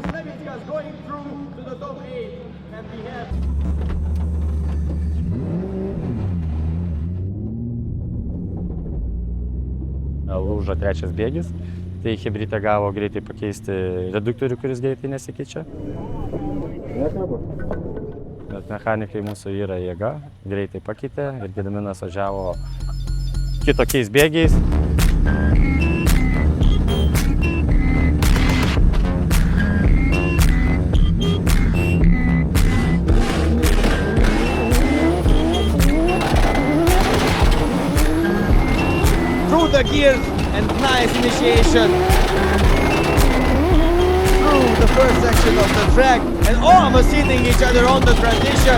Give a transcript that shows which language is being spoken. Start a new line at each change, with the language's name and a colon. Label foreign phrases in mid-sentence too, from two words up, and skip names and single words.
English: Levickas going through to the top 8, and we have
Lithuanian: Lūžo trečias bėgis, tai Chebrytė gavo greitai pakeisti reduktorių, kuris greitai nesikeičia. Bet mechanikai mūsų yra jėga, greitai pakeitė ir Gediminas važiavo kitokiais bėgiais.
English: the gears and nice initiation through the first section of the track and all of us hitting each other on the transition.